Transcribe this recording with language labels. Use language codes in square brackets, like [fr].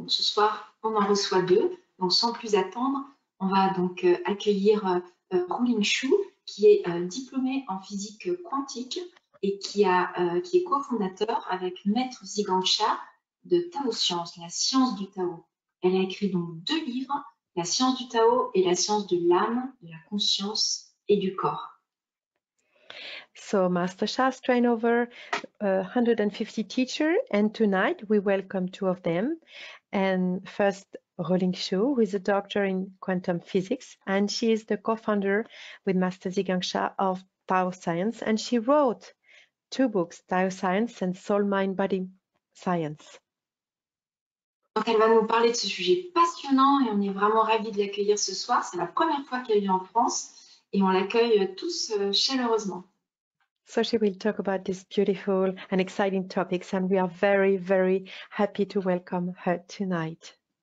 [fr] Donc ce soir, on en reçoit deux. Donc sans plus attendre, on va donc accueillir Rulin Xiu, qui est diplômé en physique quantique et qui est cofondateur avec Maitre Zhi Gang Sha de Tao Science, la science du Tao. Elle a écrit donc deux livres, la science du Tao et la science de l'âme, de la conscience et du corps. [en] So Master Sha has trained over 150 teachers, and tonight we welcome two of them. And first, Rulin Xiu, who is a doctor in quantum physics, and she is the co-founder with Master Zhi Gang Sha of Tao Science, and she wrote two books, Tao Science and Soul, Mind, Body Science. [fr] Donc elle va nous parler de ce sujet passionnant et on est vraiment ravis de l'accueillir ce soir. C'est la première fois qu'elle vient en France et on l'accueille tous chaleureusement. [en] So she will talk about these beautiful and exciting topics, and we are very, very happy to welcome her tonight.